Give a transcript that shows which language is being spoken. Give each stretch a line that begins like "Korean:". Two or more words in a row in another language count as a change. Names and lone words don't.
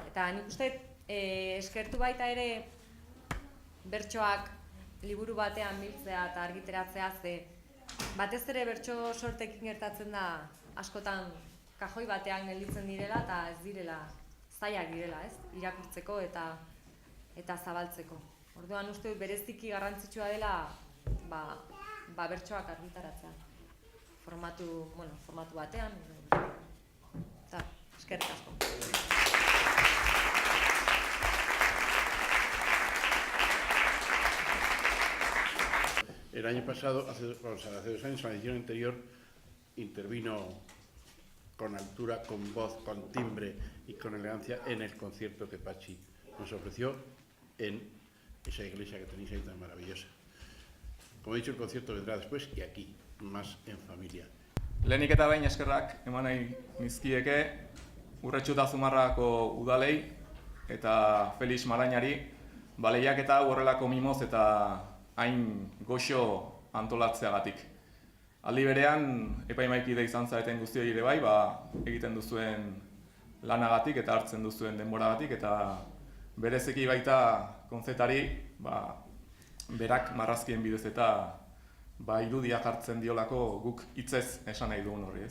Basque: Eta nik uste eskertu baita ere bertsoak liburu batean biltzea eta argiteratzea, ze batez ere bertso sortekin gertatzen da askotan kajoi batean gelditzen direla eta ez direla, zailak direla, ez? Irakurtzeko eta zabaltzeko. Orduan uste dut bereziki garrantzitsua dela bertsoak argitaratzea. Formatu batean. Eta, eskerrik asko.
Spanish: El año pasado, hace 2 años, en la edición anterior, intervino con altura, con voz, con timbre y con elegancia en el concierto que Pachi nos ofreció en esa iglesia que tenéis ahí tan maravillosa. Como he dicho, el concierto vendrá después y aquí, más en familia.
Basque: Lehenik eta behin eskerrak eman nahi nizkieke Urretxu eta Zumarrako udalei eta Felix Marainari lehiaketa horrelako mimoz eta hain goxo antolatzeagatik. Aldi berean, epaimaikide izan zareten guztioi ere bai, egiten duzuen lanagatik eta hartzen duzuen denboragatik eta berezeki baita konzetari berak marrazkien bidez eta irudia jartzen diolako guk hitzez esan nahi dugun horri ez.